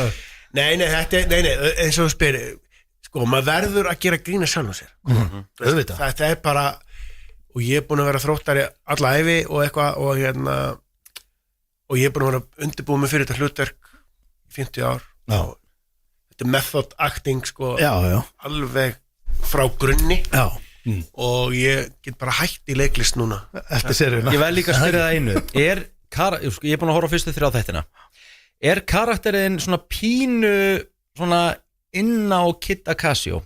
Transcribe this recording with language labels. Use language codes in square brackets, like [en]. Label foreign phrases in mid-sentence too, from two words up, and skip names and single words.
[is] Nei, eins og þú spyrir, sko, maður verður að gera grína sjálf á sér. Þetta er bara, og ég er búin að vera þróttari alla ævi og eitthvað, og ég er búin að vera undirbúið mig fyrir þetta hlutverk í 50 ár. Já. Þetta er [en] method acting, [is] sko, Já. alveg frá grunni. Já. Og ég get bara hætt í leiklist núna. Eftir seríuna. Ég verð líka að spyrja það einu. Ég er búin að horfa á fyrstu 3 þættina. Er karakterinn svona pínu svona inn á Kid Akasio?